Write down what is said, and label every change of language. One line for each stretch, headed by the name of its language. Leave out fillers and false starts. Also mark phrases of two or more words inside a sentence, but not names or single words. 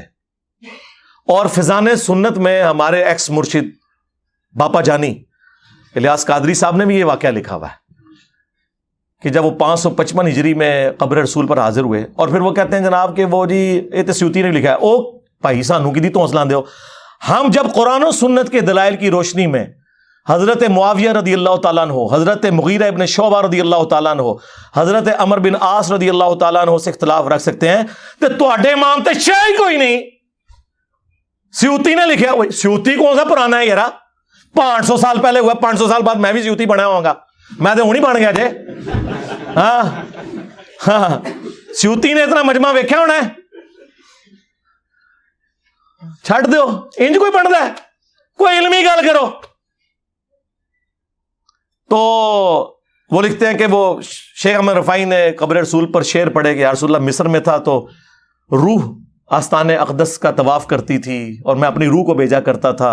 Urdu: اور فضان سنت میں ہمارے ایکس مرشد باپا جانی الیاس قادری صاحب نے بھی یہ واقعہ لکھا ہوا ہے کہ جب وہ 555 ہجری میں قبر رسول پر حاضر ہوئے, اور پھر وہ کہتے ہیں جناب کہ وہ جی یہ سیوطی نے لکھا ہے,
Punjabi: او بھائی سانو کی دی تو حوصلہ دو.
Urdu: ہم جب قرآن و سنت کے دلائل کی روشنی میں حضرت معاویہ رضی اللہ تعالیٰ عنہ, حضرت مغیرہ ابن شعبہ رضی اللہ تعالیٰ عنہ, حضرت عمر بن عاص رضی اللہ تعالیٰ عنہ سے اختلاف رکھ سکتے ہیں,
Punjabi: تو تواڈے امام تے شے کوئی نہیں.
Urdu: سیوطی نے لکھا, سیوطی کون سا پرانا ہے یار, 500 سال پہلے ہوا, 500 سال بعد میں بھی سیوطی بنا ہوں گا, میں تو ہوں
Punjabi: ہی بن گیا جے.
Urdu: ہاں ہاں, سیوطی نے اتنا مجمع ویکھیا ہونا ہے,
Punjabi: چھڈ دیو, انج کوئی بنتا ہے, کوئی علمی گل کرو.
Urdu: تو وہ لکھتے ہیں کہ وہ شیخ احمد رفاعی نے قبر رسول پر شعر پڑھے کہ یا رسول اللہ مصر میں تھا تو روح آستان اقدس کا طواف کرتی تھی اور میں اپنی روح کو بھیجا کرتا تھا.